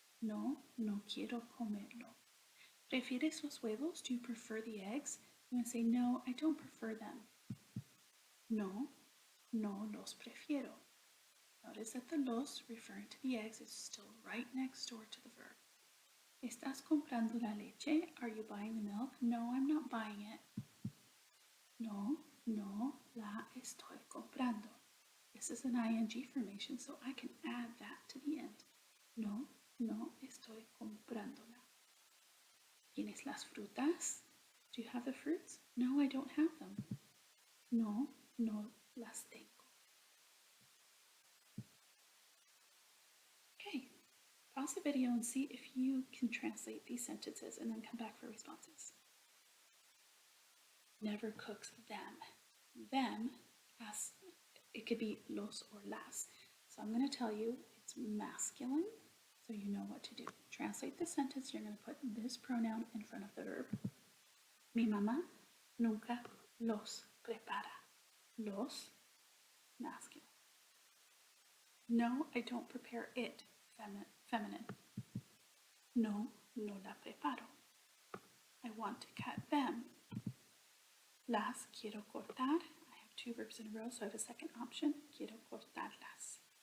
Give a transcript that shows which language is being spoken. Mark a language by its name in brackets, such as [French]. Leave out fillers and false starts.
[Spanish] No, no quiero comerlo. ¿Prefieres los huevos? [English] Do you prefer the eggs? You want to say, no, I don't prefer them. [Spanish] No, no los prefiero. [English] Notice that the los, referring to the eggs, is still right next door to the verb. [Spanish] ¿Estás comprando la leche? [English] Are you buying the milk? No, I'm not buying it. [Spanish] No, no la estoy comprando. [English] This is an ing formation, so I can add that to the end. [Spanish] No, no estoy comprándola. ¿Tienes las frutas? [English] Do you have the fruits? No, I don't have them. [Spanish] No, no las tengo. [English] Okay, pause the video and see if you can translate these sentences and then come back for responses. Never cooks them. Them, as it could be los or las. So I'm going to tell you it's masculine, so you know what to do. Translate the sentence, you're going to put this pronoun in front of the verb. [Spanish] Mi mamá nunca los prepara. [English] Los, masculine. No, I don't prepare it, feminine. [Spanish] No, no la preparo. [English] I want to cut them. [Spanish] Las quiero cortar. [English] I have two verbs in a row, so I have a second option. [Spanish] Quiero cortarlas.